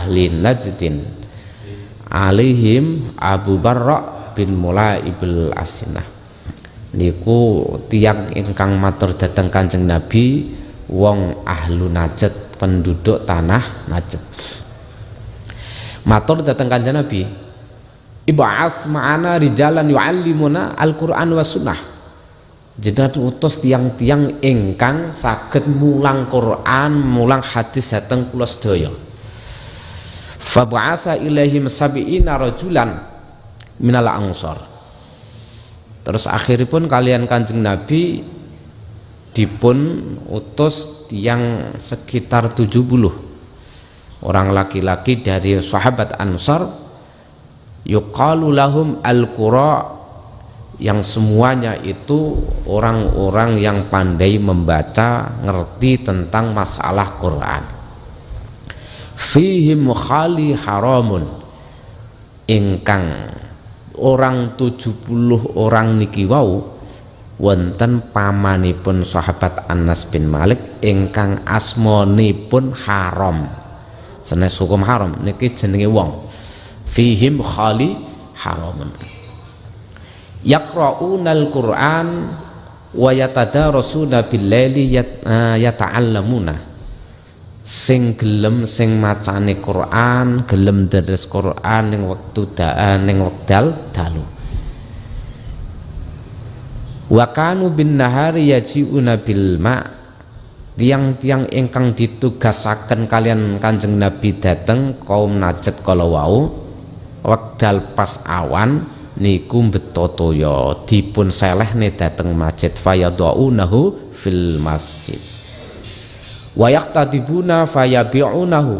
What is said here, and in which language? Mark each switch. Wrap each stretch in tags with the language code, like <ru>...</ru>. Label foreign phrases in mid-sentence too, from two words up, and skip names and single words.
<ar>أهل نجد عليهم Abu Barra bin Mulaibil Asinah.</ar> <jv>Niku tiyang ingkang matur dhateng Kanjeng Nabi wong ahlu Najd,</jv> <id>penduduk tanah</id> <jv>Najd. Matur dhateng Kanjeng Nabi,</jv> <ar>ابعث معنا رجالا يعلمون القرآن والسنة.</ar> <jv>Jenengan utus tiang-tiang ingkang saged mulang Quran, mulang hadis dhateng kula sedaya.</jv> <ar>فبعث إليهم سبعين رجلا من الأنصار.</ar> <jv>Terus akhiripun kalian Kanjeng Nabi dipun utus tiang sekitar 70</jv> <id>orang laki-laki dari sahabat</id> <jv>Ansar,</jv> <ar>يقال لهم القراء,</ar> <id>yang semuanya itu orang-orang yang pandai membaca, ngerti tentang masalah Quran.</id> <ar>فيهم خال haramun,</ar> <jv>ingkang orang 70 orang niki wau wonten pamanipun sahabat Anas bin Malik ingkang asmanipun Haram. Sanes hukum haram niki jenenge wong.</jv> <ar>فيهم خال haramun. يقرؤون القرآن ويتدارسون بالليل يتعلمون.</ar> <jv>Sing gelem sing macane Qur'an, gelem deres Qur'an ning wektu ning wekdal dalu.</jv> <ar>وكانوا بالنهار يجيئون بالماء'.</ar> <jv>Tiang-tiang ingkang ditugasaken kalian Kanjeng Nabi dateng kaum Najd kala wau wekdal pas awan niku betotoya dipun selehne dateng masjid</jv> <ar>فيضعونه في المسجد ويحتطبون فيبيعونه.</ar>